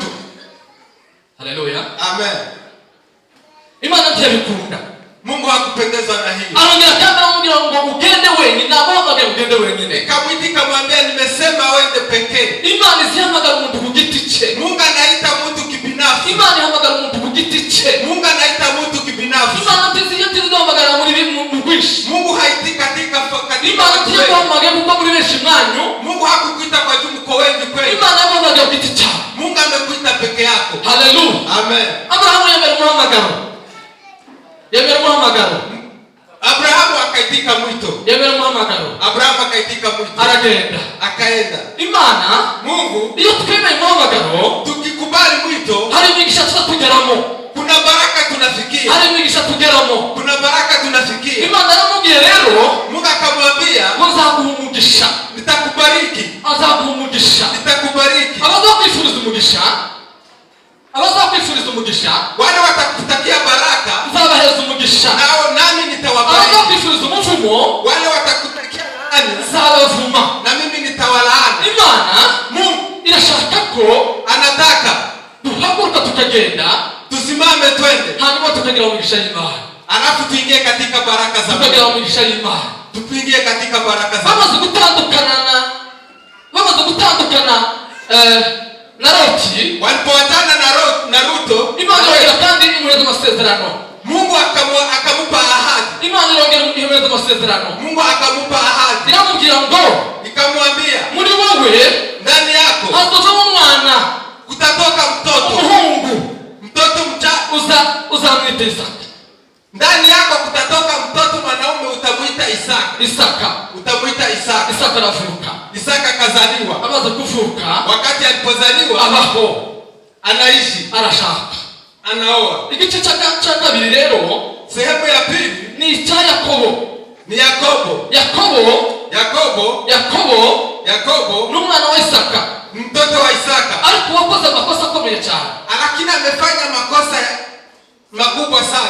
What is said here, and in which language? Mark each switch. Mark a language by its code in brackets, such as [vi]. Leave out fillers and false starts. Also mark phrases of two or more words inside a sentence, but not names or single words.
[rn] Haleluya. Amen. Imana ntiyabikunda. [sw] Mungu hakupendezwa na hili. [rn] Arongera kandi aramubwira ngo ugende wenyine. Namuhamagaye ugende wenyine. [sw] Kamwitika mwambia nimesema wende pekee. [rn] Imana izihamagara umuntu ku giti cye. [sw] Mungu anaita mtu kibinafsi. [rn] Imana ihamagara umuntu ku giti cye. [sw] Mungu anaita mtu kibinafsi. [rn] Imana ntizihamagara muri rwinshi. [sw] Mungu haiti katika fakati. [rn] Imana ntiyaguhamagaye kuko muri benshi mwanyu. [sw] Mungu hakukuita kwa juu mko wengi kweli. [rn] Imana yaguhamagaye ku giti cyawe. [sw] Mungu amekuita peke yako. Haleluya. Amen. [rn] Abrahamu yemera umuhamagaro. [sw] Abrahamu akaitika mwito. Abrahamu akaitika mwito. [rn] Aragenda. [sw] Akaenda. [rn] Imana, [sw] Mungu, [rn] iyo twemeye umuhamagaro, [sw] tukikubali mwito, [rn] hari imigisha tuzageramo. [sw] Kuna baraka tunafikia. [rn] Hari imigisha tugeramo. [sw] Kuna baraka tunafikia. [rn] Imana yaramubwiye rero, [sw] Mungu akamwambia, [rn] nzaguha umugisha. [sw] Nitakubariki. [rn] Azaguha umugisha. [sw] Nitakubariki. [rn] Abazakwifuriza umugisha. [sw] Wale watakutakia baraka, [rn] nzabahereza umugisha. [sw] Nami nitawabariki. [rn] Abazakwifuriza umuvumo, [sw] wale watakutakia laana, [rn] nzabavuma. [sw] Na mimi nitawalaani. [rn] Imana, [sw] Mungu [rn] irashaka ko [sw] anataka [rn] duhaguruka tukagenda, [sw] tusimame twende, [rn] hanyuma tukagira umugisha y'Imana. [sw] Alafu tuingie katika baraka za Mungu. [rn] Tukagira umugisha y'Imana. [sw] Tuingie katika baraka za Mungu. [rn] Bamaze gutandukana na Loti, [sw] walipoachana na Ruto, [rn] Imana irongera kandi imuhereza amasezerano. [sw] Mungu akamupa ahadi. [rn] Imana irongera imuhereza amasezerano. [sw] Mungu akamupa ahadi. [rn] Iramubwira ngo, [sw] ikamwambia, [rn] muri wowe, [sw] ndani yako, [rn] hazovamo umwana, [sw] kutatoka mtoto, [rn] umuhungu, [sw] mtoto [rn] uzamwita Isaka. [sw] Ndani yako kutatoka mtoto mwanaume, utamuita Isaka. Utamuita Isaka. [rn] Isaka anavuka. [sw] Isaka kazaliwa. [rn] Amaze kuvuka, [sw] wakati alipozaliwa, [rn] abaho, [sw] anaishi, [rn] arashaka, [sw] anaoa. [rn] Igice cha kabiri rero, [sw] sehemu ya pili [rn] ni icya Yakobo. Ni Yakobo. N'umwana wa Isaka. [sw] Mtoto wa Isaka. [rn] Ariko wakoze amakosa akomeye cyane. [sw] Lakini amefanya makosa makubwa sana.